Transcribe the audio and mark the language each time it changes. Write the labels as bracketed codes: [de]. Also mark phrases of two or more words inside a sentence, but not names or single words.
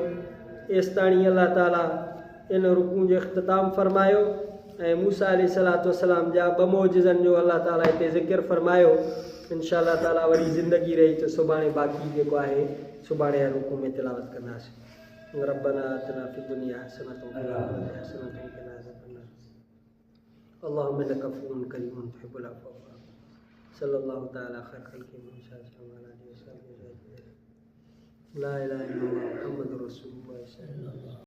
[sd] एसि ताणी अलाह ताला इन रुकू जो इख़्तिताम फ़रमायो ऐं मूसा [ar] عليه الصلاة والسلام [sd] जा 2 मौजज़नि जो अलाह ताला हिते ज़िक्र फ़रमायो। [ar] إن شاء الله تعالى [sd] वरी ज़िंदगी रही त सुभाणे बाक़ी जेको आहे सुभाणे रुकू में तिलावत कंदासीं। [ar] ربنا آتنا في الدنيا حسنة وفي الآخرة حسنة وقنا عذاب النار. اللهم إنك عفو كريم تحب العفو فاعف عنا. صلى الله تعالى خير خلقه محمد لا إله إلا الله محمد رسول الله.